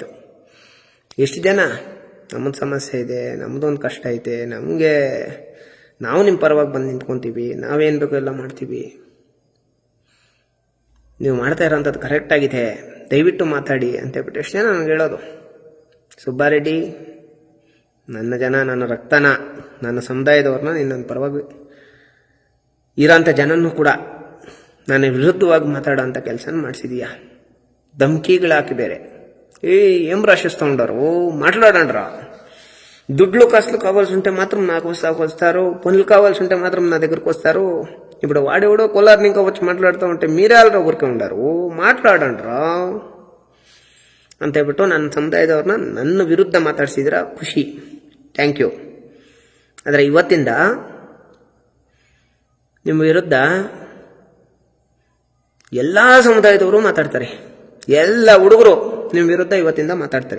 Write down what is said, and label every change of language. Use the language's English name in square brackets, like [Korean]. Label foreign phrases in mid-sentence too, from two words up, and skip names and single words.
[Kannada] ಎಷ್ಟು ಜನ ನಮ್ಮದು ಸಮಸ್ಯೆ ಇದೆ, ನಮ್ಮದೊಂದು ಕಷ್ಟ ಐತೆ, ನಾವು ನಿಮ್ಮ ಪರವಾಗಿ ಬಂದು ನಿಂತ್ಕೊತೀವಿ, ನಾವೇನು ಬೇಕೋ ಎಲ್ಲ ಮಾಡ್ತೀವಿ, ನೀವು ಮಾಡ್ತಾ ಇರೋಂಥದ್ದು ಕರೆಕ್ಟಾಗಿದೆ, ದಯವಿಟ್ಟು ಮಾತಾಡಿ ಅಂತೇಳ್ಬಿಟ್ಟು ಎಷ್ಟು ಜನ ನನಗೆ ಹೇಳೋದು. ಸುಬ್ಬಾರೆಡ್ಡಿ, ನನ್ನ ಜನ, ನನ್ನ ರಕ್ತನ, ನನ್ನ ಸಮುದಾಯದವ್ರನ್ನ ನಿನ್ನ ಪರವಾಗಿ ಇರೋಂಥ ಜನನೂ ಕೂಡ ನಾನು ವಿರುದ್ಧವಾಗಿ ಮಾತಾಡೋಂಥ ಕೆಲಸ ಮಾಡಿಸಿದೀಯಾ. ಧಮ್ಕಿಗಳು ಹಾಕಿ ಬೇರೆ [Telugu] ఏం రాసిస్తుండారు మాట్లాడండిరా. దుడ్లు కాసులు కావాల్సి ఉంటే మాత్రం నాకు వస్తారు, పనులు కావాల్సి ఉంటే మాత్రం నా దగ్గరకు వస్తారు. ఇప్పుడు వాడెవడో కొలార్ని ఇంకా వచ్చి మాట్లాడుతూ ఉంటే మీరే వాళ్ళ ఊరికే ఉండారు. [Kannada] మాట్లాడండిరా ಅಂತ ಹೇಳ್ಬಿಟ್ಟು ನನ್ನ ಸಮುದಾಯದವ್ರನ್ನ ನನ್ನ ವಿರುದ್ಧ ಮಾತಾಡ್ಸಿದ್ರ ಖುಷಿ, [English] thank you. [Kannada] ಆದರೆ ಇವತ್ತಿಂದ ನಿಮ್ಮ ವಿರುದ್ಧ ಎಲ್ಲ ಸಮುದಾಯದವರು ಮಾತಾಡ್ತಾರೆ, ಎಲ್ಲ ಹುಡುಗರು ನಿಮ್ಮ ವಿರುದ್ಧ ಇವತ್ತಿಂದ ಮಾತಾಡ್ತಾರೆ.